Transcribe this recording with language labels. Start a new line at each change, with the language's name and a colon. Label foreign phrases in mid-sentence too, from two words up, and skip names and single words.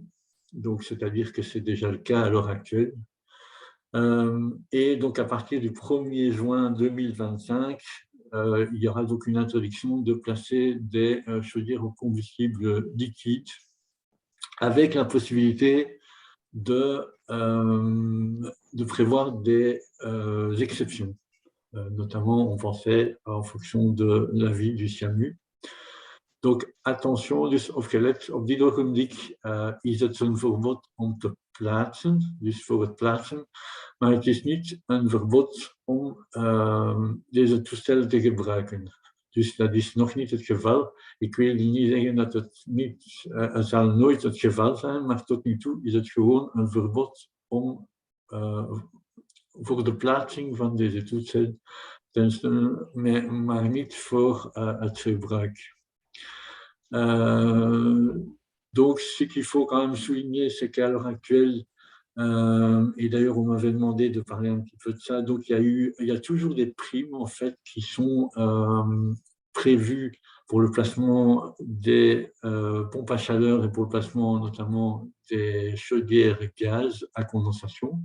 French: Donc, c'est-à-dire que c'est déjà le cas à l'heure actuelle. Et donc, à partir du 1er juin 2025, il y aura donc une interdiction de placer des chaudières au combustible liquide avec la possibilité de prévoir des exceptions. Notamment, on pensait en fonction de l'avis du SIAMU. Donc, attention,
Dutch: dus opgelet, op dit ogenblik is het een verbod om te plaatsen, dus voor het plaatsen, maar het is niet een verbod om deze toestellen te gebruiken. Dus dat is nog niet het geval. Ik wil niet zeggen dat het niet, het zal nooit het geval zijn, maar tot nu toe is het gewoon een verbod om voor de plaatsing van deze toestellen, maar niet voor het gebruik.
French: Donc, ce qu'il faut quand même souligner, c'est qu'à l'heure actuelle, et d'ailleurs, on m'avait demandé de parler un petit peu de ça, donc il y a toujours des primes, en fait, qui sont prévues pour le placement des pompes à chaleur et pour le placement, notamment, des chaudières gaz à condensation.